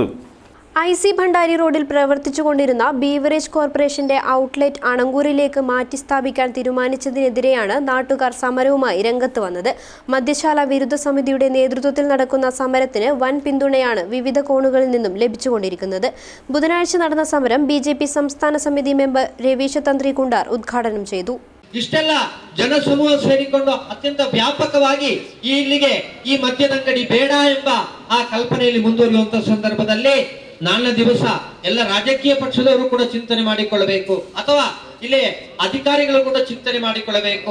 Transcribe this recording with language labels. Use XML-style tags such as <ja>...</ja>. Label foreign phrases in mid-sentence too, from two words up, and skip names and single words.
<ml>IC ഭണ്ഡാരി റോഡിൽ പ്രവർത്തിച്ചുകൊണ്ടിരുന്ന ബീവറേജ് കോർപ്പറേഷന്റെ ഔട്ട്ലെറ്റ് അണങ്കൂരിലേക്ക് മാറ്റി സ്ഥാപിക്കാൻ തീരുമാനിച്ചതിനെതിരെയാണ് നാട്ടുകാർ സമരവുമായി രംഗത്ത് വന്നത്. മദ്യശാല വിരുദ്ധ സമിതിയുടെ നേതൃത്വത്തിൽ നടക്കുന്ന സമരത്തിന് വൻ പിന്തുണയാണ് വിവിധ കോണുകളിൽ നിന്നും ലഭിച്ചുകൊണ്ടിരിക്കുന്നത്. ബുധനാഴ്ച നടന്ന സമരം BJP സംസ്ഥാന സമിതി മെമ്പർ രവീശ തന്ത്രി കുണ്ടാർ ഉദ്ഘാടനം ചെയ്തു.</ml> <kn>ಇಷ್ಟೆಲ್ಲ ಜನಸಮೂಹ ಸೇರಿಕೊಂಡು ಅತ್ಯಂತ ವ್ಯಾಪಕವಾಗಿ ಇಲ್ಲಿಗೆ ಈ ಮದ್ಯದಂಗಡಿ ಬೇಡ ಎಂಬ ಆ ಕಲ್ಪನೆಯಲ್ಲಿ ಮುಂದುವರಿಯುವಂತಹ ಸಂದರ್ಭದಲ್ಲಿ ನಾಳೆ ದಿವಸ ಎಲ್ಲ ರಾಜಕೀಯ ಪಕ್ಷದವರು ಕೂಡ ಚಿಂತನೆ ಮಾಡಿಕೊಳ್ಳಬೇಕು, ಅಥವಾ ಇಲ್ಲಿ ಅಧಿಕಾರಿಗಳು ಕೂಡ ಚಿಂತನೆ ಮಾಡಿಕೊಳ್ಳಬೇಕು.</kn>